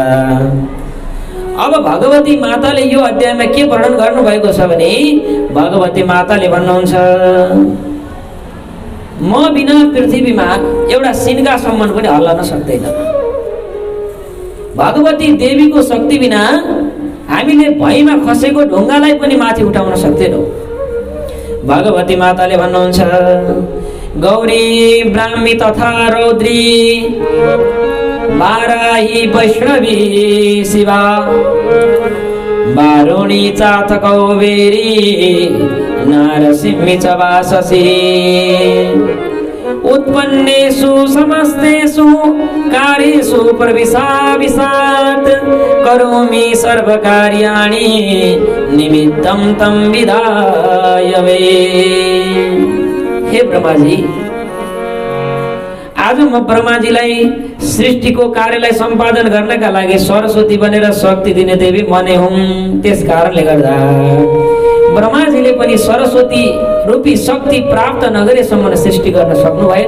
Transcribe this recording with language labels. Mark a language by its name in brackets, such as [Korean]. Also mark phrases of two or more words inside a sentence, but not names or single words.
[Nepali] अब भगवती माताले यो अध्यायमा के वर्णन गर्नुभएको छ भने भगवती माताले भन्नुहुन्छ, म बिना पृथ्वीमा एउटा सिन्कासम्म पनि हल्लन सक्दैन। भगवती देवीको शक्ति बिना हामीले भैमा खसेको ढुङ्गालाई पनि माथि उठाउन सक्दैनौँ। भगवती माताले भन्नुहुन्छ, [Sanskrit] गौरी ब्राह्मी तथा रौद्री वाराही वैष्णवी शिवा वारुणी चातकौबेरी नारसिंही च वाससी उत्पन्नेषु समस्तेषु कार्येषु प्रविशात् करोमि सर्वकार्याणि निमित्तं तं विधाय वे। [Nepali] हे ब्रह्माजी, आज म ब्रह्माजीलाई सृष्टिको कार्यलाई सम्पादन गर्नका लागि सरस्वती बनेर शक्ति दिने देवी मने हुँ। त्यस कारणले गर्दा ब्रह्माजीले पनि सरस्वती रूपी शक्ति प्राप्त नगरेसम्म सृष्टि गर्न सक्नु भएन।